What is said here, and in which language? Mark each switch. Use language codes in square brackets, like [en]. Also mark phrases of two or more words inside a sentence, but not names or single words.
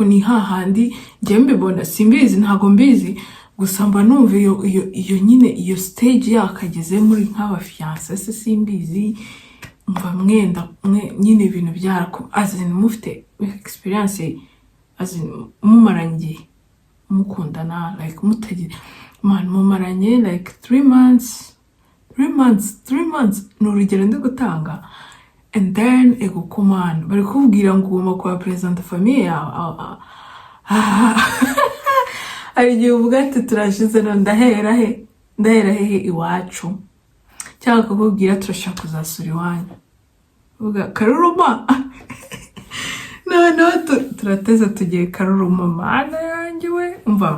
[rw] ni hahandi njye mbibona simbizi ntago mbizi gusa mba numva iyo nyine iyo stage yakageze muri nk'abafiance se simbizi mva mwenda nyine ibintu byarako, azin mufite experience, azin mumaranye mukundana like mutagira man mumaranye [en] like 3 months [rw] ni urugero ndi gutanga, [en] and then [rw] ego kumana bari kubwira ngo ugomba kuba present famille yawe ari igihe uvuga ati turashize no ndahera hehe iwacu, cyangwa kukubwira turashaka kuzasura iwanyu uvuga Karuruma no turateze tugiye Karuruma mana yanjye we umva.